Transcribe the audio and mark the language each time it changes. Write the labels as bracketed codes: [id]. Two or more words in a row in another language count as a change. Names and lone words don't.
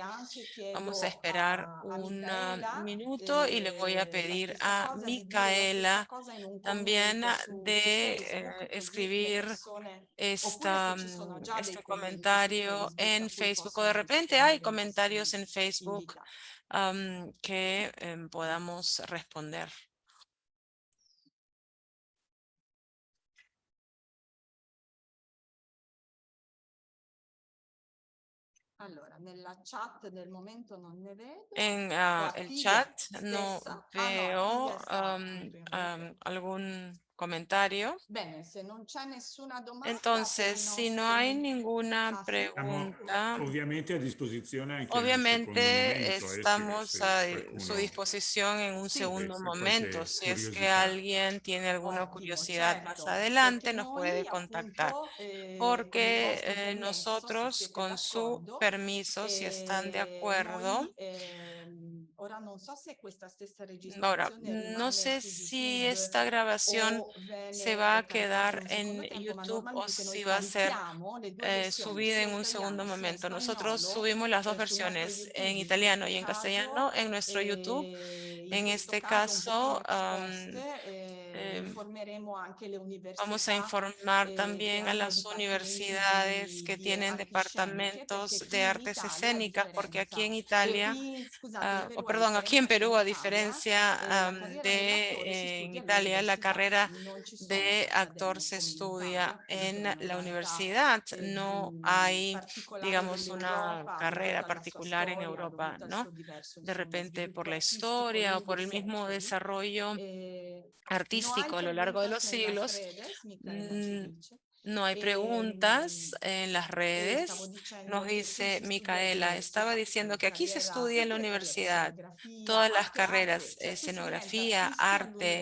[es] Vamos a esperar un minuto y le voy a pedir a Micaela también de escribir este comentario en Facebook, o de repente hay comentarios en Facebook que podamos responder. [it] Allora, nella chat del momento non ne vedo. [es] En el chat no veo algún comentario. [it] Bene, se non c'è nessuna domanda. [es] Entonces, si no hay ninguna pregunta, [it] Ovviamente a disposizione anche [es] obviamente estamos a su disposición en un Sí, segundo [it] se [es] momento. [it] qualche [es] Si es que [it] curiosità. [es] alguien tiene alguna [it] Ottimo, [es] curiosidad más [it] certo, [es] adelante, [it] perché [es] nos [it] noi, [es] puede contactar. [it] appunto, con il [es] Porque [it] vostro permesso, [es] nosotros, [it] se siete [es] con su [it] d'accordo, [es] permiso, si están de acuerdo, [it] ora non so se questa stessa [es] ahora, [it] registrazione [es] no [it] rimane [es] sé [it] su [es] si [it] YouTube [es] esta grabación [it] o viene [es] se va a [it] caricata [es] quedar [it] in un [es] en [it] secondo tempo, ma [es] YouTube o [it] normalmente noi [es] si va a ser [it] carichiamo le due versioni, [es] subida [it] sia [es] en un segundo [it] italiana sia in [es] momento. Nosotros [it] spagnolo, [es] subimos las dos [it] sul nostro [es] versiones, [it] YouTube [es] en [it] in [es] italiano [it] questo [es] y en [it] caso, [es] castellano, en nuestro YouTube. [it] in [es] En [it] questo [es] este [it] caso un pochino [es] caso, [it] ex post, informeremo anche le [es] vamos a [it] università [es] informar [it] che [es] también a [it] hanno [es] las [it] dipartimenti [es] universidades que [it] di [es] tienen [it] arti sceniche, perché [es] departamentos de [it] qui in [es] artes [it] Italia, a [es] escénicas, porque aquí [it] differenza, [es] en Italia, [it] scusate, in Perù, [es] a perdón, aquí en [it] differenza che [es] Perú, [it] in [es] a [it] Italia, [es] diferencia [it] la carriera dell'attore si [es] en [it] studia [es] Italia, la [it] all'università, [es] carrera [it] non ci sono [es] de [it] le [es] actor [it] accademie [es] se [it] come in [es] estudia [it] Italia, appunto, [es] en [it] nelle [es] la [it] realtà [es] universidad. No hay, [it] particolari [es] digamos, una [it] dell'Europa, [es] carrera [it] dovuta alla sua [es] particular en [it] storia, [es] Europa, [it] dovuta al [es] ¿no? [it] suo diverso, [es] De [it] insomma, [es] repente por [it] sviluppo [es] la [it] artistico [es] historia o [it] negli [es] por el mismo [it] secoli. [es] desarrollo No artístico hay a lo largo de los preguntas en las siglos. redes, Micaela [it] ci dice. [es] No hay preguntas en las redes. Nos dice Micaela, estaba diciendo que aquí se estudia en la universidad todas las carreras, escenografía, arte.